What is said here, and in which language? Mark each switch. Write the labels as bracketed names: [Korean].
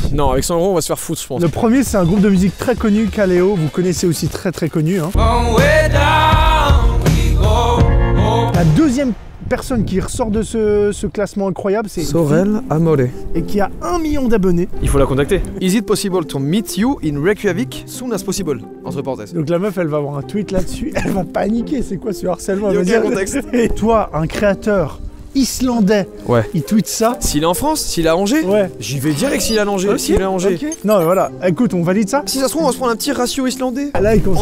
[French] Non, avec 100 € on va se faire foutre, je pense. Le premier, c'est un groupe de musique très connu, Kaleo. Vous connaissez aussi très connu. Hein. La deuxième personne qui ressort de ce classement incroyable, c'est Sorel Amore. et qui a 1 million d'abonnés. Il faut la contacter. [English] Is it possible to meet you in Reykjavik soon as possible? [French] Entre parenthèses. Donc la meuf, elle va avoir un tweet là-dessus. Elle va paniquer. C'est quoi ce harcèlement? Elle Y a va dire- aucun contexte. Et toi, un créateur islandais, Ouais. il tweet ça. S'il est en France, s'il est à Angers, Ouais. j'y vais direct s'il est à Angers. Ok, S'il est à Angers. ok. Non, mais voilà. Écoute, on valide ça. Si ça se trouve, on va se prendre un petit ratio islandais. Là, il commence